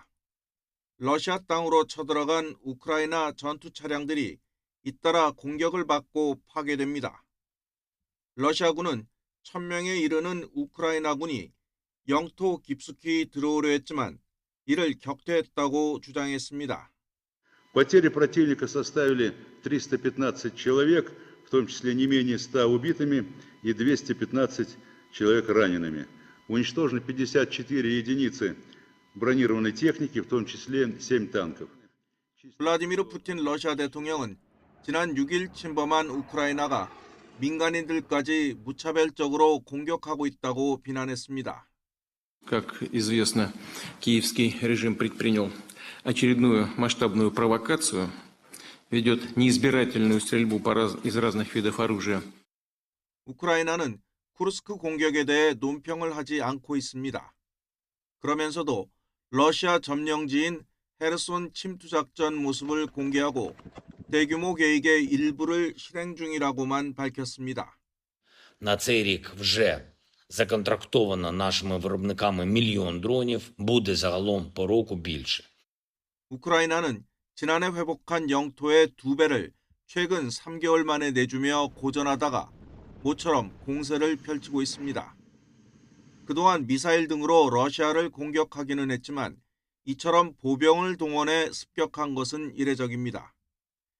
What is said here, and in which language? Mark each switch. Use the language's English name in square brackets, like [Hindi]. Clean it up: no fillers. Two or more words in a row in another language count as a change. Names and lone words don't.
[Korean] 러시아 땅으로 쳐들어간 우크라이나 전투 차량들이 잇따라 공격을 받고 파괴됩니다. 러시아군은 1000명에 이르는 우크라이나군이 영토 깊숙이 들어오려 했지만 이를 격퇴했다고 주장했습니다. [Russian] Потери противника составили 315 человек, в том числе не менее 100 убитыми и 215 человек ранеными. Уничтожено 54 единицы бронированной техники, в том числе 7 танков. [Korean] 블라디미르 푸틴 러시아 대통령은 지난 6일 침범한 우크라이나가 민간인들까지 무차별적으로 공격하고 있다고 비난했습니다. [Russian] Как известно, киевский режим предпринял очередную масштабную провокацию, ведет неизбирательную стрельбу из разных видов оружия. [Korean] 우크라이나는 쿠르스크 공격에 대해 논평을 하지 않고 있습니다. 그러면서도 러시아 점령지인 헤르손 침투 작전 모습을 공개하고 대규모 계획의 일부를 실행 중이라고만 밝혔습니다. [Ukrainian] На цей рік вже законтрактовано нашими виробниками 1 мільйон дронів, буде загалом по року більше. [Korean] 우크라이나는 지난해 회복한 영토의 2배를 최근 3개월 만에 내주며 고전하다가 모처럼 공세를 펼치고 있습니다. 그동안 미사일 등으로 러시아를 공격하기는 했지만 이처럼 보병을 동원해 습격한 것은 이례적입니다.